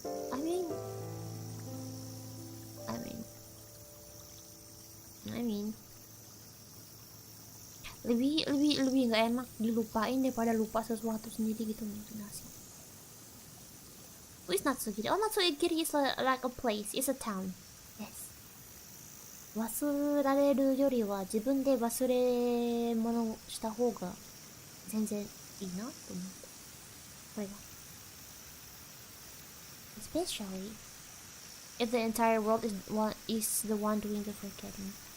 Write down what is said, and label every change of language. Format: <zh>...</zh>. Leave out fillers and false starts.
<en>I mean,</en> <id>lebih nggak enak dilupain daripada lupa sesuatu sendiri gitu mungkin sih.</id> <en>Who is Natsugiri? Oh, Natsugiri is like a place. It's a town. Yes.</en> <ja>忘られるよりは自分で忘れ物した方が全然いいなと思って。これが。</ja> <en>Especially if the entire world is the one doing the forgetting.</en>